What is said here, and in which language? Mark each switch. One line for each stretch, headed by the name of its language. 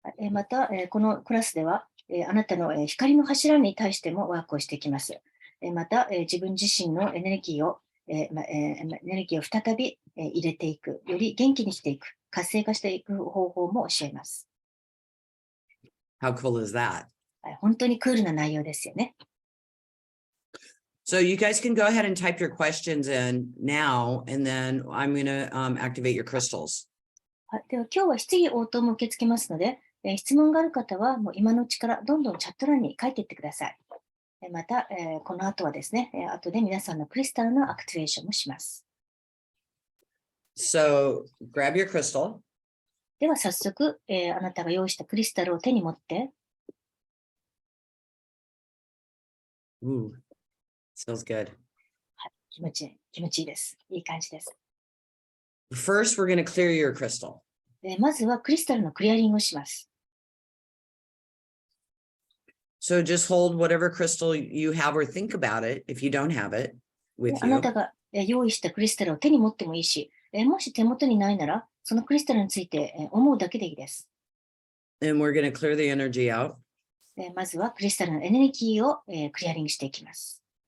Japanese: また、このクラスでは、あなたの光の柱に対してもワークをしていきます。また、自分自身のエネルギーを再び入れていく、より元気にしていく、活性化していく方法も教えます。
English: How cool is that?
Japanese: 本当にクールな内容ですよね。
English: So you guys can go ahead and type your questions in now, and then I'm going to activate your crystals.
Japanese: では今日は質疑応答も受け付けますので、質問がある方はもう今のうちからどんどんチャット欄に書いていってください。また、この後はですね、後で皆さんのクリスタルのアクティベーションもします。
English: So grab your crystal.
Japanese: では早速、あなたが用意したクリスタルを手に持って、
English: Ooh, smells good.
Japanese: はい、気持ちいいです。いい感じです。
English: First, we're going to clear your crystal.
Japanese: まずはクリスタルのクリアリングをします。
English: So just hold whatever crystal you have or think about it if you don't have it with
Japanese: あな
English: you.
Japanese: たが用意したクリスタルを手に持ってもいいし、もし手元にないなら、そのクリスタルについて思うだけでいいです。
English: And we're going to clear the energy out.
Japanese: まずはクリスタルのエネルギーをクリアリングしていきます。